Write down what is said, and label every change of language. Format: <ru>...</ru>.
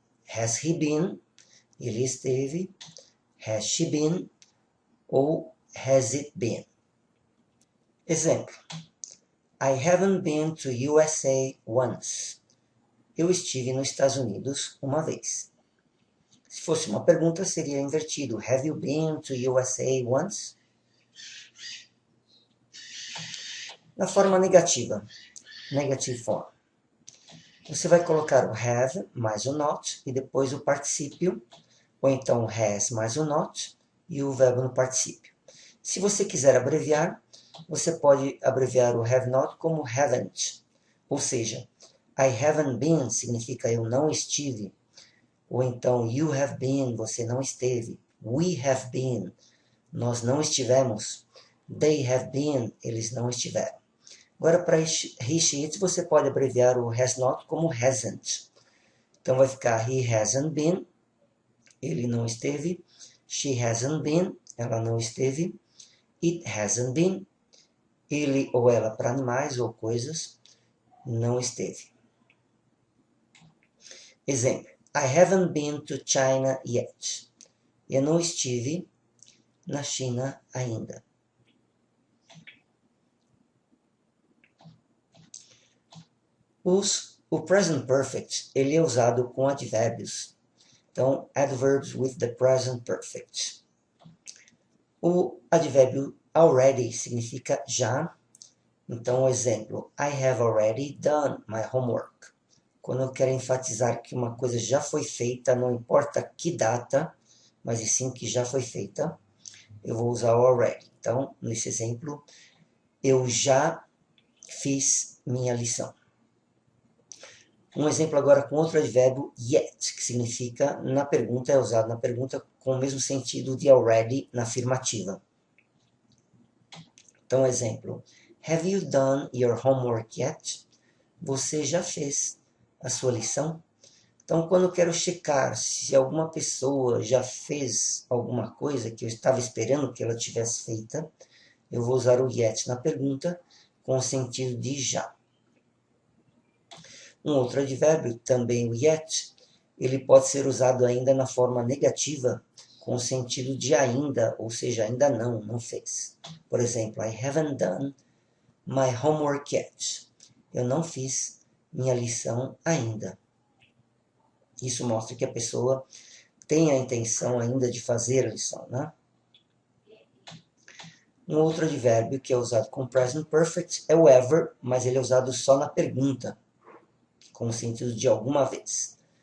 <en>has he been,</en> <pt>ele esteve,</pt> <en>has she been, ou has it been. Exemplo. I haven't been to USA once.</en> <pt>Eu estive nos Estados Unidos uma vez. Se fosse uma pergunta, seria invertido.</pt> <en>Have you been to USA once?</en> <pt>Na forma negativa,</pt> <en>negative form,</en> <pt>você vai colocar o have mais o not e depois o particípio, ou então has mais o not e o verbo no particípio. Se você quiser abreviar, você pode abreviar o have not como haven't, ou seja,</pt> <en>I haven't been</en> <pt>significa eu não estive, ou então</pt> <en>you have been,</en> <pt>você não esteve,</pt> <en>we have been,</en> <pt>nós não estivemos,</pt> <en>they have been,</en> <pt>eles não estiveram. Agora, para he, she, it, você pode abreviar o has not como hasn't. Então, vai ficar</pt> <en>he hasn't been,</en> <pt>ele não esteve.</pt> <en>She hasn't been,</en> <pt>ela não esteve.</pt> <en>It hasn't been,</en> <pt>ele ou ela para animais ou coisas, não esteve. Exemplo.</pt> <en>I haven't been to China yet.</en> <pt>Eu não estive na China ainda. O present perfect, ele é usado com advérbios. Então,</pt> <en>adverbs with the present perfect.</en> <pt>O advérbio already significa já. Então, o exemplo,</pt> <en>I have already done my homework.</en> <pt>Quando eu quero enfatizar que uma coisa já foi feita, não importa que data, mas e sim que já foi feita, eu vou usar o already. Então, nesse exemplo, eu já fiz minha lição. Um exemplo agora com outro advérbio, yet, que significa na pergunta, é usado na pergunta com o mesmo sentido de already na afirmativa. Então, exemplo,</pt> <en>have you done your homework yet?</en> <pt>Você já fez a sua lição? Então, quando eu quero checar se alguma pessoa já fez alguma coisa que eu estava esperando que ela tivesse feita, eu vou usar o yet na pergunta com o sentido de já. Um outro advérbio, também o yet, ele pode ser usado ainda na forma negativa, com o sentido de ainda, ou seja, ainda não fez. Por exemplo,</pt> <en>I haven't done my homework yet.</en> <pt>Eu não fiz minha lição ainda. Isso mostra que a pessoa tem a intenção ainda de fazer a lição, né? Um outro advérbio que é usado com present perfect é o ever, mas ele é usado só na pergunta, com o sentido de alguma vez.</pt>